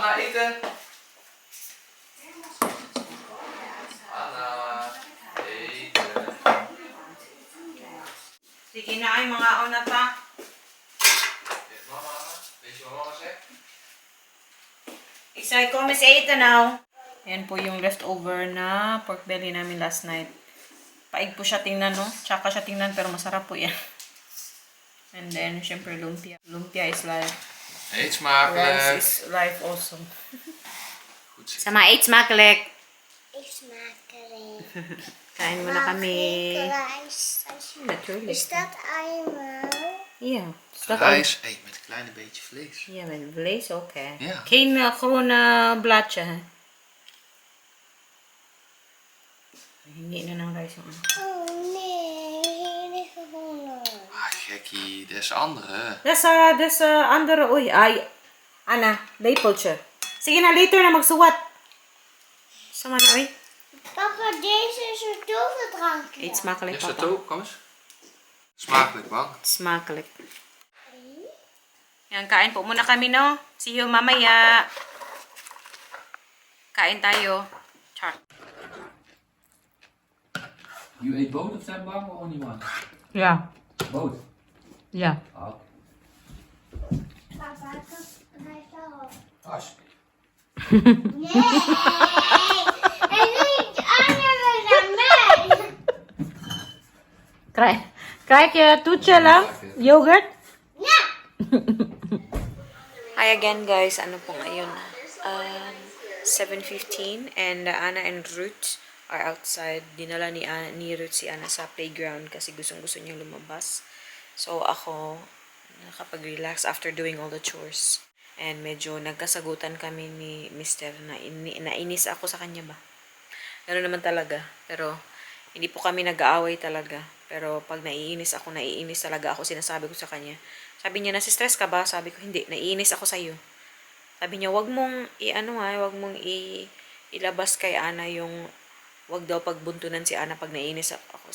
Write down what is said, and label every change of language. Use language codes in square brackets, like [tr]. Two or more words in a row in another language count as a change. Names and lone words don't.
[nl] eten. Anna, eten. [tl] Sige na ay mga una pa. [nl] Mama, weet je wat mama zegt? Ik zei, kom eens eten nou. [tl] Ayan po yung leftover na [en] pork belly [tl] namin [en] last night. [tl] Paig po siya tingnan, no? Tsaka siya tingnan, pero masarap po yan. And then, syempre, lumpia. [en] Lumpia is life. [nl] Eet [en] Rice [nl] smakelijk. [en] is life also. [nl] Goed zo. Sama, eet smakelijk. Ik smaak erin. [tl] Kain muna kami. [nl] Rijst. Natuurlijk. Is dat eenmaal? Ja. Is dat al? Rijst, hey, met een klein beetje vlees. Ja, met vlees ook, hè. Ja. Geen gewoon bladje, hè. [tl] Hindi na ng rice yung ano. [nl] Oh nee, geen gewonnen. Ah, gekkie, dat is andere. Das andere, uy, ay, Ana, lepeltje. [tl] Sige na, later na magsuwat. Sama na, uy. [nl] Papa, deze is een toverdrankje. Eet smakelijk, Is dat papa. ook? Kom eens. Smakelijk, man. Smakelijk. [tl] Yan, kain po muna kami, no? [en] See you [tl] mamaya. Kain tayo. Char. [nl] You eet boot of zandbang [en] or only one? [nl] Ja. Boot. Ja. Oh. Papa, ik heb rijst al. As. Nee! En niet andere dan mij. Krijg je toetje lang? Yogurt? Ja! [tl] Hi again guys, ano po ngayon? [en] 7:15 and Anna and Ruth are outside. [tl] Dinala ni Ruth si Anna sa playground kasi gustong-gusto niya lumabas. So ako nakapag-relax [en] after doing all the chores. [tl] And medyo nagkasagutan kami ni Mr. na nainis ako sa kanya ba. Gano'n naman talaga. Pero hindi po kami nag-aaway talaga. Pero pag naiinis ako, naiinis talaga ako. Sinasabi ko sa kanya. Sabi niya, nasi-stress ka ba? Sabi ko, hindi. Naiinis ako sa'yo. Sabi niya, wag mong ilabas kay Ana yung wag daw pagbuntunan si Ana pag naiinis ako.